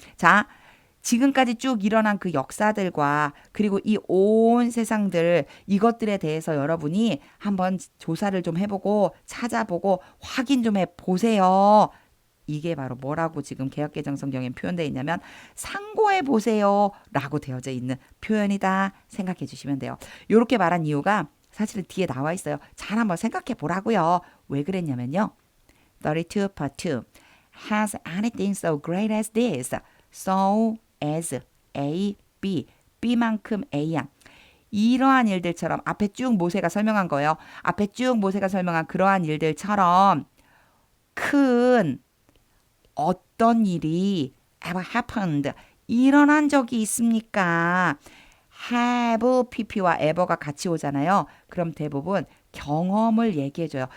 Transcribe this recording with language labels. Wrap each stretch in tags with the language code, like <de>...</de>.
<ko>자, 지금까지 쭉 일어난 그 역사들과 그리고 이 온 세상들 이것들에 대해서 여러분이 한번 조사를 좀 해보고 찾아보고 확인 좀 해보세요. 이게 바로 뭐라고 지금 개역개정성경에 표현되어 있냐면 상고해 보세요 라고 되어져 있는 표현이다 생각해 주시면 돼요. 이렇게 말한 이유가 사실은 뒤에 나와 있어요. 잘 한번 생각해 보라고요. 왜 그랬냐면요.</ko> <en>32 part 2 Has anything so great as this? So as</en> <ko>A, B, B만큼 A야. 이러한 일들처럼 앞에 쭉 모세가 설명한 거예요. 앞에 쭉 모세가 설명한 그러한 일들처럼 큰 어떤 일이</ko> <en>ever happened</en> <ko>일어난 적이 있습니까? have, pp와 ever가 같이 오잖아요. 그럼 대부분 경험을 얘기해줘요.</ko>